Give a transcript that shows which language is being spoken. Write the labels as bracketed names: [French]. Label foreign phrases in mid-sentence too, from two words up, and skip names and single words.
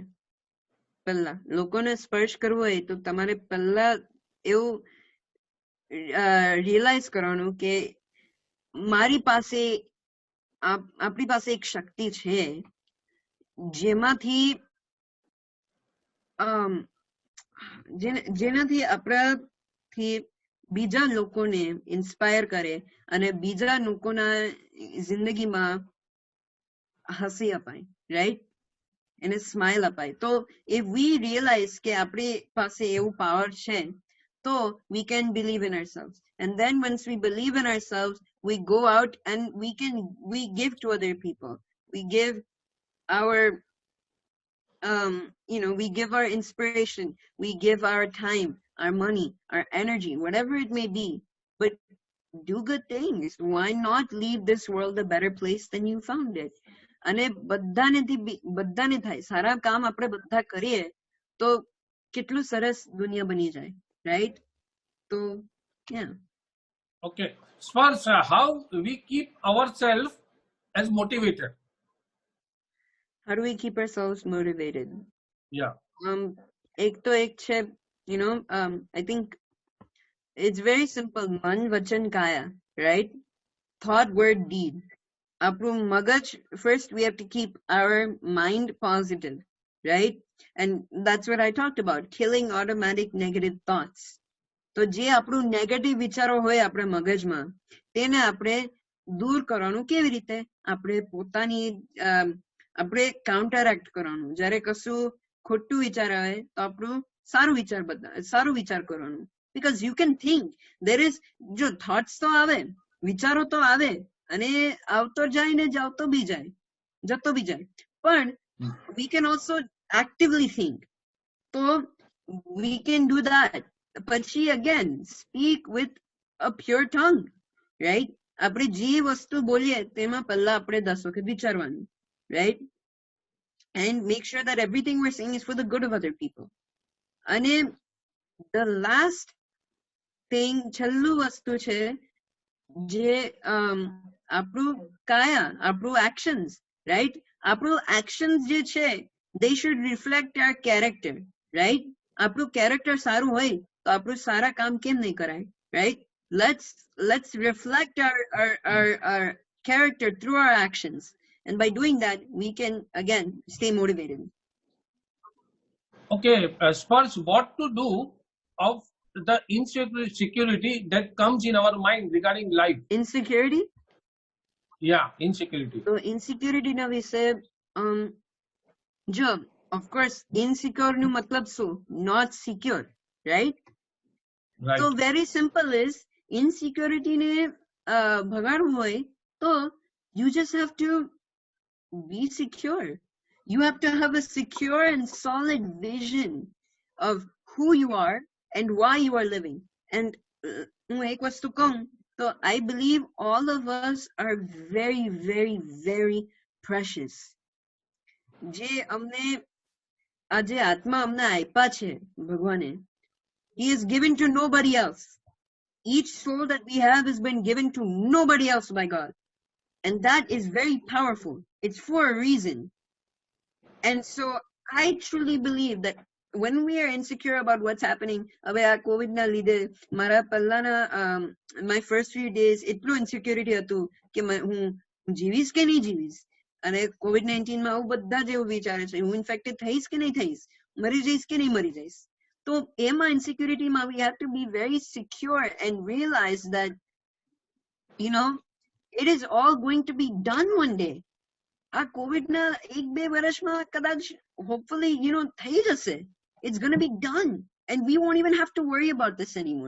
[Gujarati] પહેલા લોકોને સ્પર્શ કરવો હોય તો તમારે પહેલા એવું રિયલાઇઝ કરવાનું કે મારી પાસે આપણી પાસે એક શક્તિ છે જેનાથી આપણાથી બીજા લોકોને ઇન્સ્પાયર કરે અને બીજા લોકોના જિંદગીમાં હસી અપાય, રાઈટ? એને સ્માઇલ અપાય. તો [English] if we realize [Gujarati] કે આપણી પાસે એવું પાવર છે, તો [English] we can believe in ourselves. And then once we believe in ourselves, we go out and we give to other people. We give our we give our inspiration, we give our time, our money, our energy, whatever it may be. But do good things. Why not leave this world a better place than you found it? [Gujarati] અને બધાને થાય. સારા કામ આપણે બધા કરીએ તો કેટલું સરસ દુનિયા બની જાય, રાઈટ? તો yeah. [English] Okay. Sparsh, how we keep ourselves as motivated? How do we keep ourselves motivated? Yeah. [Gujarati] એક તો એક છે, [English] I think it's very simple. [Gujarati] મન, વચન, કાયા, [English] right? thought, word, deed. [Gujarati] આપણું મગજ, [English] first we have to keep our mind positive, right? And that's what I talked about, killing automatic negative thoughts. [Gujarati] તો જે આપણું નેગેટિવ વિચારો હોય આપણા મગજમાં તેને આપણે દૂર કરવાનું કેવી રીતે? આપણે પોતાની આપણે કાઉન્ટરએક્ટ કરવાનું. જ્યારે કશું ખોટું વિચાર આવે તો આપણું સારું વિચાર કરવાનું. [English] Because you can think, there is, [Gujarati] જો thoughts તો આવે, વિચારો તો આવે અને આવતો જાય ને જતો બી જાય. [English] પણ we can also actively think. So we can do that. પછી again, speak with a pure tongue, right? [Gujarati] આપણે જે વસ્તુ બોલીએ તેમાં પહેલા આપણે 10 વખત વિચારવાનું, right? [English] And make sure that everything we're saying is for the good of other people. અને the last thing, [Gujarati] છેલ્લું વસ્તુ છે જે આપણું કાયા, આપણું actions, right? આપણું actions જે છે, [English] they should reflect our character, right? [Gujarati] આપણું character સારું હોય તો આપણું સારા કામ કેમ નહીં કરાય, [English] right? Let's reflect our character through our actions, and by doing that we can again stay motivated. Okay, Sparsh, what to do of the insecurity that comes in our mind regarding life? Insecurity? Yeah, insecurity. [Gujarati] So insecurity na વિશે જો [English] of course [Gujarati] insecure નું મતલબ શું? [English] Not secure, right? Right. So very simple is, insecurity [Gujarati] ને ભગાડવું હોય તો [English] you just have to be secure. You have to have a secure and solid vision of who you are and why you are living. And [Gujarati] હું એક વસ્તુ કહું તો [English] I believe all of us are very, very, very precious. [Gujarati] જે અમને આ જે આત્મા અમને આપ્યા છે ભગવાને, [English] He is given to nobody else. Each soul that we have has been given to nobody else by God. And that is very powerful. It's for a reason. And so I truly believe that when we are insecure about what's happening, [Gujarati] COVID ના લીધે, મારા પહેલાના, [English] my first few days, [Gujarati] એટલું insecurity હતું કે હું જીવીશ કે નહીં જીવીશ. અને COVID-19 માં આવું બધા જેવું વિચારે છે, હું ઇન્ફેક્ટેડ થઈશ કે નહીં થઈશ, મરી જઈશ કે નહીં મરી જઈશ. [English] So, in insecurity, we have to be very secure and realize that, you know, it is all going to be done one day. [Gujarati] Our COVID ના 1-2 વર્ષમાં કદાચ, [English] hopefully, you know, [Gujarati] થઈ જશે. [English] It's going to be done, and we won't even have to worry about this anymore.